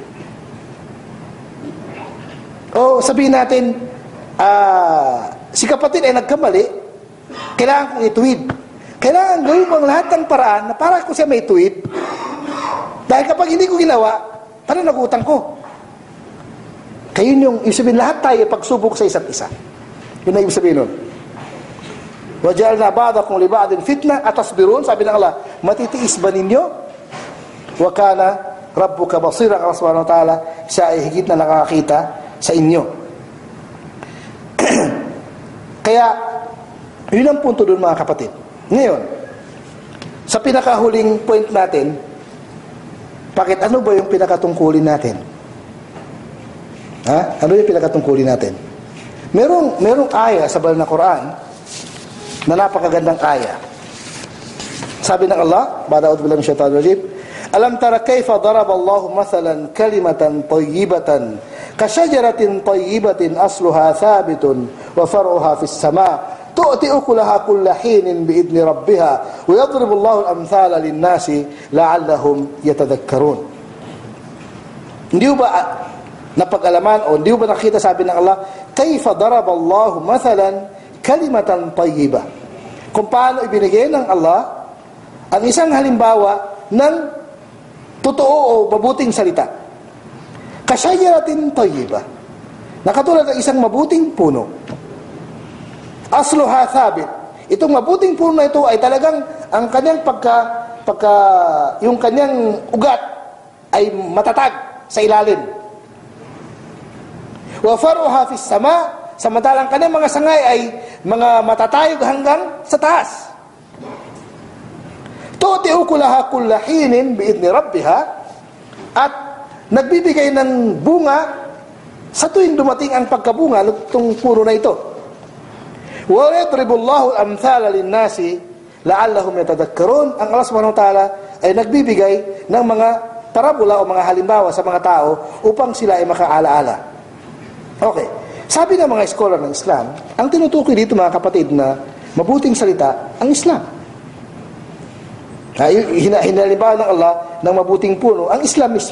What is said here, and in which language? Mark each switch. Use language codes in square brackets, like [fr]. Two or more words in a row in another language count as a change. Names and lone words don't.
[tl] O sabihin natin, si kapatid ay nagkamali, kailangan kong ituwid. Kailangan gawin mo ang lahat ng paraan na para ko siya may tuwid. Dahil kapag hindi ko ginawa, parang nagutang ko. Kaya yun yung ibig sabihin, lahat tayo pagsubok sa isa't isa. Yun na ibig sabihin nun. [ar] وَجَعَلْنَا بَعْضَكُمْ لِبَعْضٍ فِتْنَةً أَتَصْبِرُونَ. [tl] Sabi ng Allah, matitiis ba ninyo? [ar] وَكَانَ رَبُّكَ بَصِيرًا. الله سبحانه وتعالى, [tl] siya ay higit na nakakita sa inyo. Kaya, yun ang punto doon mga kapatid. Ngayon, sa pinakahuling point natin, bakit ano ba yung pinakatungkulin natin? Ano yung pinakatungkulin natin? Merong aya sa banal na Quran na napakagandang aya. Sabi ng Allah, [ar] بعد أعوذ بالله من الشيطان الرجيم ألم تر كيف ضرب الله مثلا كلمة طيبة كشجرة طيبة أصلها ثابت وفرعها في السماء تؤتي أكلها كل حين بإذن ربها ويضرب الله الأمثال للناس لعلهم يتذكرون. [tl] Hindi ba napag-alaman o hindi ba nakita, sabi ng Allah, [ar] كيف ضرب الله مثلا كلمة طيبة, [tl] kung paano ibinigay ng Allah ang isang halimbawa ng totoo o mabuting salita. [ar] كشجرة طيبة, [tl] nakatulad ng isang mabuting puno. [ar] أصلها ثابت, [tl] itong mabuting puno na ito ay talagang ang kanyang yung kanyang ugat ay matatag sa ilalim. [ar] وفرعها في السماء', [tl] samantalang kanyang mga sangay ay mga matatayog hanggang sa taas. [ar] تؤتي أكلها كل حين بإذن ربها, [tl] at nagbibigay ng bunga sa tuwing dumating ang pagkabunga nitong puno na ito. [ar] ويضرب الله الأمثال للناس لعلهم يتذكرون. [tl] Ang [ar] الله سبحانه وتعالى [tl] ay nagbibigay ng mga parabola o mga halimbawa sa mga tao upang sila ay makaalaala. Okay. Sabi ng mga scholar ng Islam, ang tinutukoy dito mga kapatid na mabuting salita, ang Islam. Hinalimbawa ng Allah ng mabuting puno, ang Islam mismo.